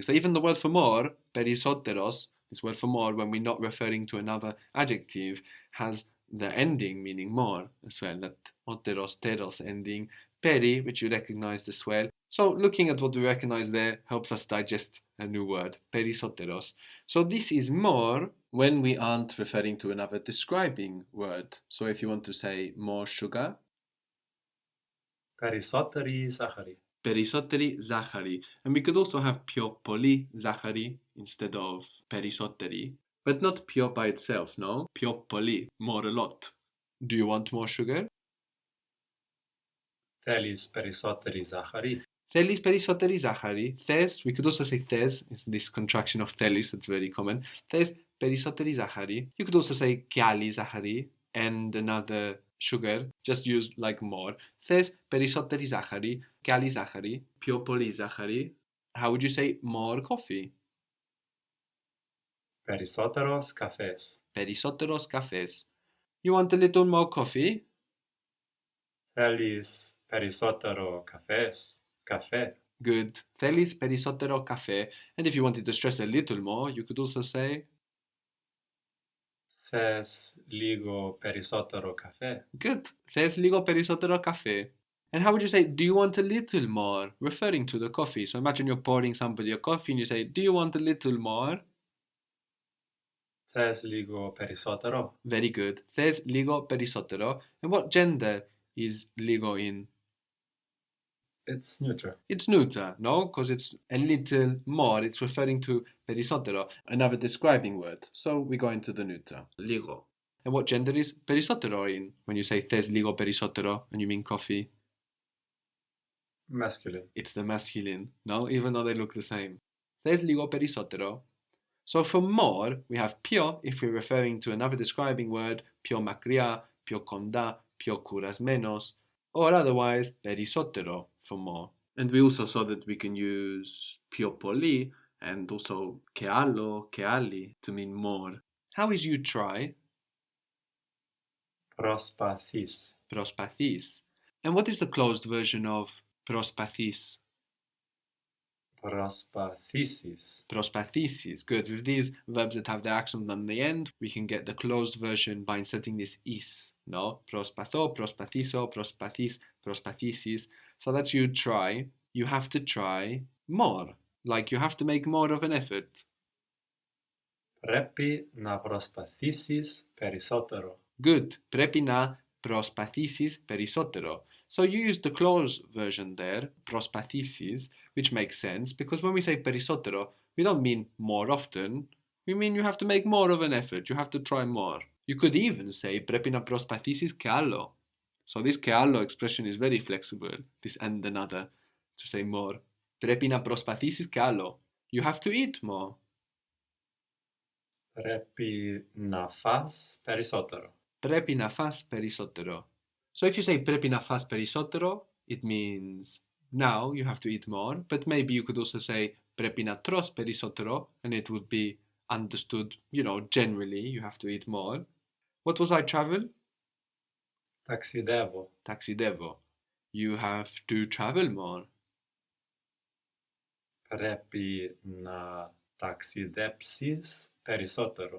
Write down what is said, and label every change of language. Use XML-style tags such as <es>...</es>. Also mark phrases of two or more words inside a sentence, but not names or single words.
<en>So even the word for more, περισσότερος, this word for more, when we're not referring to another adjective, has the ending meaning more as well, that otteros, teros ending, peri, which you recognized as well. So looking at what we recognize there helps us digest a new word, περισσότερος. So this is more when we aren't referring to another describing word. So if you want to say more sugar,</en> <el>περισσότερη ζάχαρη. περισσότερη ζάχαρη.</el> <en>And we could also have</en> <el>πιο πολύ ζάχαρη</el> <en>instead of περισσότερη, but not πιο by itself, no?</en> <el>Πιο πολύ,</el> <en>more a lot. Do you want more sugar?</en> <el>Θέλεις περισσότερη ζάχαρη. Θέλεις περισσότερη ζάχαρη. Θες,</el> <en>we could also say θες, it's this contraction of θέλεις, that's very common.</en> <el>Θες περισσότερη ζάχαρη.</el> <en>You could also say</en> <el>κι άλλη ζάχαρη</el> <en>and another sugar, just use like more.</en> <el>Θες περισσότερη ζάχαρη, κι άλλη ζάχαρη, πιο πολύ ζάχαρη.</el> <en>How would you say more coffee?</en> <el>Περισσότερος καφές. Περισσότερος καφές.</el> <en>You want a little more coffee?</en> <el>Θέλεις περισσότερο καφέ.</el> <en>Good.</en> <el>Θέλεις περισσότερο καφέ.</el> <en>And if you wanted to stress a little more, you could also say</en> <el>Θες λίγο περισσότερο καφέ.</el> <en>good.</en> <el>Θες λίγο περισσότερο καφέ.</el> <en>And how would you say, do you want a little more? Referring to the coffee. So imagine you're pouring somebody a coffee and you say, do you want a little more?</en> <el>Θες λίγο περισσότερο.</el> <en>Very good.</en> <el>Θες λίγο περισσότερο.</el> <en>And what gender is λίγο in? It's neuter. It's neuter, no? Because it's a little more. It's referring to περισσότερο, another describing word. So we go into the neuter. Λίγο. And what gender is περισσότερο in? When you say</en> <el>θες λίγο περισσότερο</el> <en>and you mean coffee? Masculine. It's the masculine, no? Even though they look the same.</en> <el>Θες λίγο περισσότερο.</el> <en>So for more, we have πιο if we're referring to another describing word,</en> <el>πιο μακριά, πιο κοντά, πιο κουρασμένος,</el> <en>or otherwise περισσότερο for more. And we also saw that we can use</en> <el>πιο πολύ</el> <en>and also</en> <el>και άλλο, και άλλη</el> <en>to mean more. How is you try?</en> <el>Προσπαθείς. Προσπαθείς. And what is the closed version of προσπαθείς? Προσπαθήσεις. Προσπαθήσεις.</el> <en>Good. With these verbs that have the accent on the end, we can get the closed version by inserting this is. No?</en> <el>Προσπαθώ, προσπαθήσω, προσπαθείς, προσπαθήσεις.</el> <en>So that's you try. You have to try more. Like you have to make more of an effort.</en> <el>Πρέπει να προσπαθήσεις περισσότερο.</el> <en>Good.</en> <el>Πρέπει να προσπαθήσεις περισσότερο.</el> <en>So you use the closed version there, προσπαθήσεις, which makes sense because when we say περισσότερο, we don't mean more often. We mean you have to make more of an effort. You have to try more. You could even say</en> <el>πρέπει να προσπαθήσεις κι άλλο.</el> <en>So this</en> <el>και άλλο</el> <en>expression is very flexible, this and another, to say more.</en> <el>Πρέπει να προσπαθήσεις κι άλλο.</el> <en>You have to eat more.</en> <el>Πρέπει να φας περισσότερο. Πρέπει να φας περισσότερο.</el> <en>So if you say</en> <el>πρέπει να φας περισσότερο,</el> <en>it means now you have to eat more, but maybe you could also say</en> <el>πρέπει να τρως περισσότερο,</el> <en>and it would be understood, generally you have to eat more. What was I travel?</en> <el>Ταξιδεύω. Ταξιδεύω.</el> <en>You have to travel more.</en> <el>Πρέπει να ταξιδέψεις περισσότερο.</el>